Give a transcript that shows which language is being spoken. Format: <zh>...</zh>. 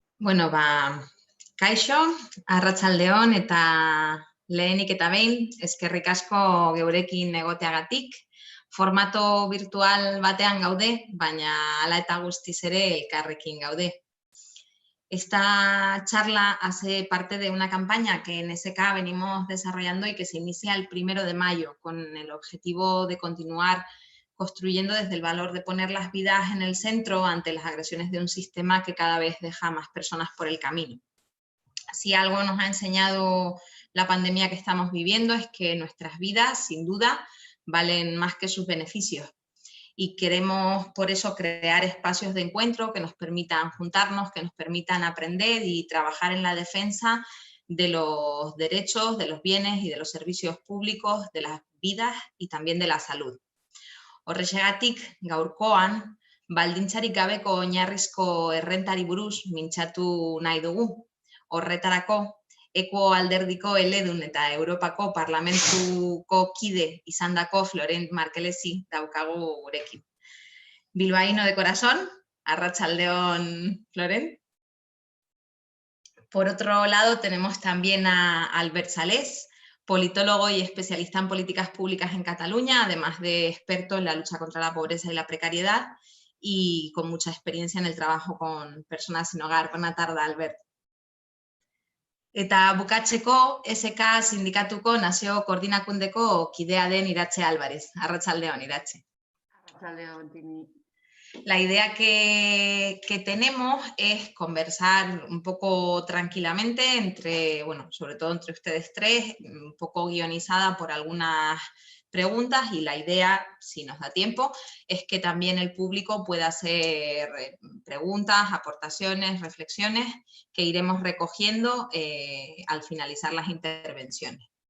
<eu>Bueno, kaixo, arratsaldeon eta lehenik eta behin, eskerrik asko geurekin egoteagatik. Formato virtual batean gaude, baina hala eta guztiz ere elkarrekin gaude.</eu> <es>Esta charla hace parte de una campaña que en SK venimos desarrollando y que se inicia el 1 de mayo con el objetivo de continuar construyendo desde el valor de poner las vidas en el centro ante las agresiones de un sistema que cada vez deja más personas por el camino. Si algo nos ha enseñado la pandemia que estamos viviendo es que nuestras vidas, sin duda, valen más que sus beneficios. Y queremos por eso crear espacios de encuentro que nos permitan juntarnos, que nos permitan aprender y trabajar en la defensa de los derechos, de los bienes y de los servicios públicos, de las vidas y también de la salud.</es> <eu>Horrexegatik, gaurkoan, baldintzarik gabeko oinarrizko errentari buruz mintzatu nahi dugu. Horretarako, Eko alderdiko eledun eta Europako Parlamentuko kide izandako Florent Markelezi daukagu gurekin.</eu> <es>Bilbaíno de corazón, arratsaldeon, Florent. Por otro lado, tenemos también a Albert Salés, politólogo y especialista en políticas públicas en Cataluña, además de experto en la lucha contra la pobreza y la precariedad y con mucha experiencia en el trabajo con personas sin hogar. Buena tarde, Albert.</es> <eu>Eta bukatzeko SK sindikatuko nazio koordinakundeko kidea den Iratxe Álvarez. Arratsaldeon, Iratxe. Arratsaldeon, Tini.</eu> <es>La idea que tenemos es conversar un poco tranquilamente entre, bueno, sobre todo entre ustedes tres, un poco guionizada por algunas preguntas, y la idea, si nos da tiempo, es que también el público pueda hacer preguntas, aportaciones, reflexiones que iremos recogiendo al finalizar las intervenciones.</es>